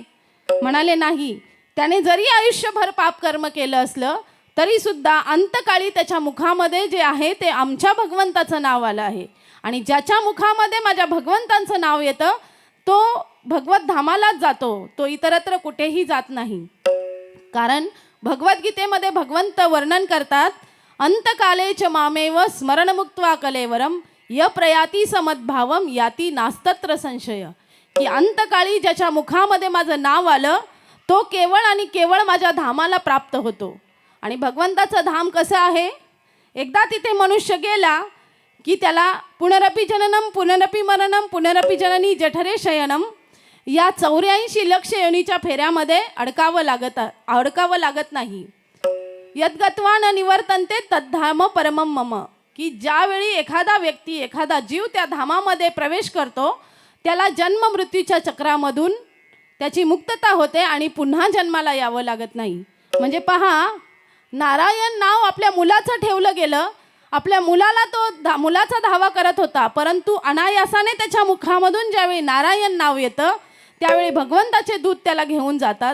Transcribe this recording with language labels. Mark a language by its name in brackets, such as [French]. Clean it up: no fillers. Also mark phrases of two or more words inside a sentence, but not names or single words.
[Marathi] म्हणाले नाही, त्याने जरी आयुष्यभर पापकर्म केलं असलं तरी सुद्धा अंतकाळी त्याच्या मुखामध्ये जे आहे ते आमच्या भगवंताचं नाव आलं आहे. आणि ज्याच्या मुखामध्ये माझ्या भगवंतांचं नाव येतं तो भगवत धामालाच जातो, तो इतरत्र कुठेही जात नाही. कारण भगवद्गीतेमध्ये भगवंत वर्णन करतात, [Sanskrit] अंतकाले च मामेव स्मरणमुक्त्वा कलेवरम य प्रयाती समद्भावम याती नास्तत्र संशय. [Marathi] की अंतकाळी ज्याच्या मुखामध्ये माझं नाव आलं तो केवळ आणि केवळ माझ्या धामाला प्राप्त होतो. आणि भगवंताचं धाम कसं आहे? एकदा तिथे मनुष्य गेला की त्याला [Sanskrit] पुनरपि जननम पुनरपि मरणम पुनरपि जननी जठरे शयनम [Marathi] या 84 लक्ष योनीच्या फेऱ्यामध्ये अडकावं लागत नाही. [Sanskrit] यद्गत्वा न निवर्तन्ते तद्धाम परमम मम. [Marathi] की ज्यावेळी एखादा व्यक्ती, एखादा जीव त्या धामामध्ये प्रवेश करतो त्याला जन्म मृत्यूच्या चक्रामधून त्याची मुक्तता होते आणि पुन्हा जन्माला यावं लागत नाही. म्हणजे पहा, नारायण नाव आपल्या मुलाचं ठेवलं गेलं आपल्या मुलाला तो मुलाचा धावा करत होता, परंतु अनायासाने त्याच्या मुखामधून ज्यावेळी नारायण नाव येतं त्यावेळी भगवंताचे दूत त्याला घेऊन जातात.